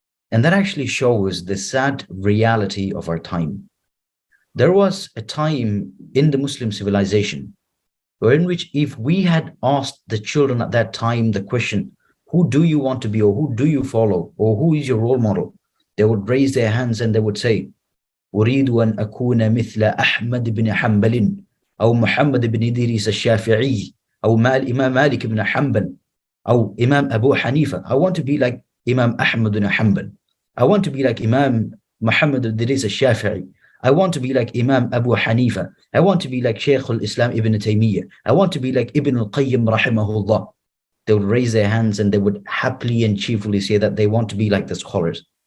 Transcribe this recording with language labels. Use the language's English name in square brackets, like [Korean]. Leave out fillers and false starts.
[English] And that actually shows the sad reality of our time. There was a time in the Muslim civilization in which if we had asked the children at that time the question, who do you want to be, or who do you follow, or who is your role model? They would raise their hands and they would say, [Arabic] أريد أن أكون مثل أحمد بن حنبل أو محمد بن إدريس الشافعي أو إمام مالك بن حنبل أو إمام أبو حنيفة. [English] I want to be like Imam Ahmad bin Hanbal. I want to be like Imam Muhammad Idris al-Shafi'i. I want to be like Imam Abu Hanifa. I want to be like Shaykh al-Islam Ibn Taymiyyah. I want to be like Ibn al-Qayyim rahimahullah. They would raise their hands and they would happily and cheerfully say that they want to be like the scholars.